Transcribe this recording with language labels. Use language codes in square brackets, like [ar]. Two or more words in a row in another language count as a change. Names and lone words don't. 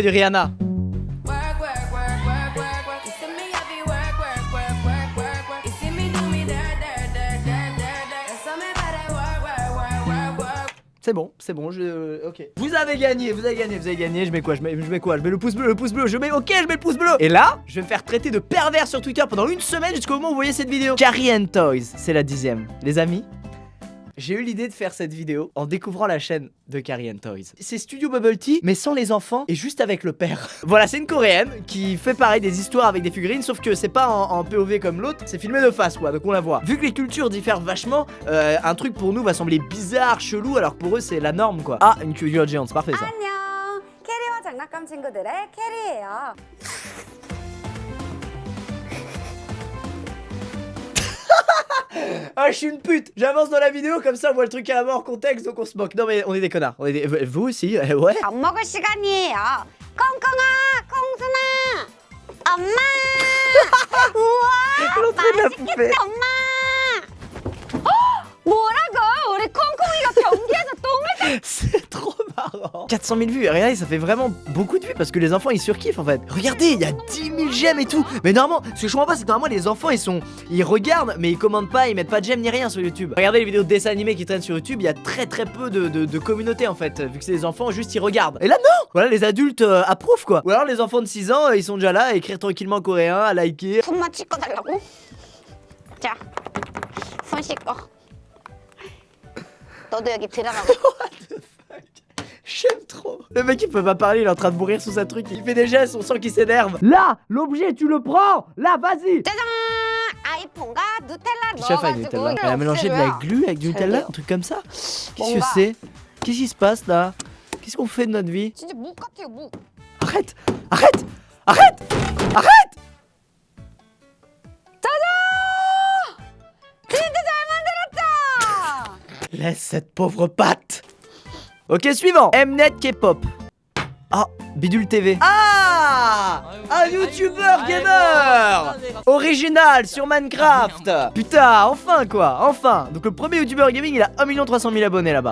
[fr] C'est bon, ok. Vous avez gagné, je mets quoi? Je mets le pouce bleu, je mets le pouce bleu. Et là, je vais me faire traiter de pervers sur Twitter pendant une semaine jusqu'au moment où vous voyez cette vidéo. Carrie and Toys, c'est la 10ème. Les amis, j'ai eu l'idée de faire cette vidéo en découvrant la chaîne de Carrie and Toys. C'est Studio Bubble Tea, mais sans les enfants et juste avec le père. Voilà, c'est une Coréenne qui fait pareil des histoires avec des figurines, sauf que c'est pas en POV comme l'autre, c'est filmé de face quoi, donc on la voit. Vu que les cultures diffèrent vachement, un truc pour nous va sembler bizarre, chelou, alors que pour eux c'est la norme quoi. Ah, une culture géante, c'est parfait ça. [ko] 안녕. 캐리와 장난감 친구들의 캐리예요. [fr] Ah, je suis une pute. J'avance dans la vidéo comme ça on voit le truc carrément hors contexte donc on se moque. Non mais on est des connards. Vous aussi, ouais. [ko] 밥 먹을 시간이에요. 콩콩아, 콩순아. 엄마. 우와. 맛있겠다, 엄마. 뭐라고? 우리 콩콩이가 변기에서 똥을 [fr] C'est trop marrant. 400 000 vues. Et regardez, ça fait vraiment beaucoup de vues parce que les enfants ils surkiffent en fait. Regardez, il y a 10 000 j'aime et tout. Mais normalement, ce que je comprends pas, c'est que normalement les enfants ils regardent, mais ils commentent pas, ils mettent pas de j'aime ni rien sur YouTube. Regardez les vidéos de dessins animés qui traînent sur YouTube, il y a très peu de communauté en fait. Vu que c'est des enfants, juste ils regardent. Et là, non! Voilà, les adultes approuvent quoi. Ou alors les enfants de 6 ans, ils sont déjà là à écrire tranquillement en coréen, à liker. [ko] 손만 씻고 달라고? 자, 손 씻고. 너도 여기 들어가고. [fr] J'aime trop. Le mec il peut pas parler, il est en train de mourir sous sa truc. Il fait des gestes, on sent qu'il s'énerve. Là, l'objet tu le prends. Là, vas-y. [ko] 짜잔! 아이폰과 누텔라 [fr] Chef avec [ko] 넣어가지고 [fr] Nutella. Elle a mélangé de la glu avec du Nutella, un truc comme ça. Qu'est-ce que c'est? Qu'est-ce qui se passe là? Qu'est-ce qu'on fait de notre vie? [ko] 진짜 묵 같아요, 묵. [fr] Arrête! Arrête! Arrête! Arrête! [ko] 진짜 잘 만들었죠? [fr] Laisse cette pauvre patte. Ok, suivant. Mnet K-pop. Ah, Bidule TV. Ah, un YouTuber gamer original sur Minecraft. Putain, enfin quoi, enfin. Donc le premier YouTuber gaming, il a 1 300 000 abonnés là-bas.